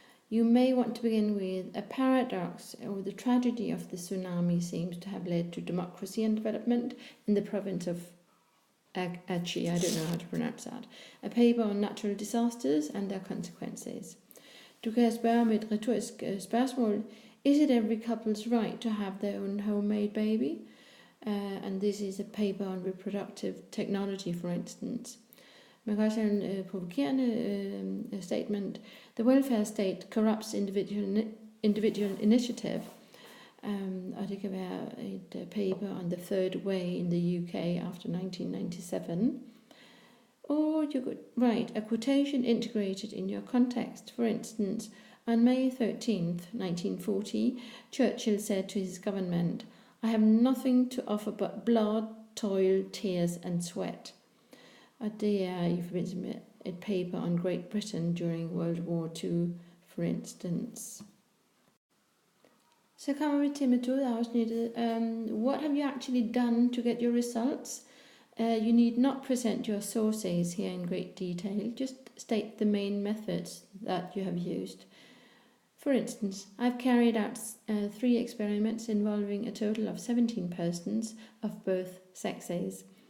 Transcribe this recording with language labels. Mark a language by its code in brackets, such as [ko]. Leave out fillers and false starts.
[en] You may want to begin with a paradox or the tragedy of the tsunami seems to have led to democracy and development in the province of Aceh, I don't know how to pronounce that. A paper on natural disasters and their consequences. [da] Du kan spørge om et retorisk spørgsmål. [en] Is it every couple's right to have their own homemade baby? And this is a paper on reproductive technology, for instance. [da] Man kan også have en provokerende statement. [en] The welfare state corrupts individual initiative. [da] Og det kan være et [en] paper on the third way in the UK after 1997. Or you could write a quotation integrated in your context. For instance, on May 13th, 1940, Churchill said to his government, I have nothing to offer but blood, toil, tears and sweat. [da] Og det er i forbindelse med et [en] paper on Great Britain during World War II, for instance. [da] Så kommer vi til metodeafsnittet. [en] What have you actually done to get your results? You need not present your sources here in great detail. Just state the main methods that you have used. For instance, I've carried out 3 experiments involving a total of 17 persons of both sexes.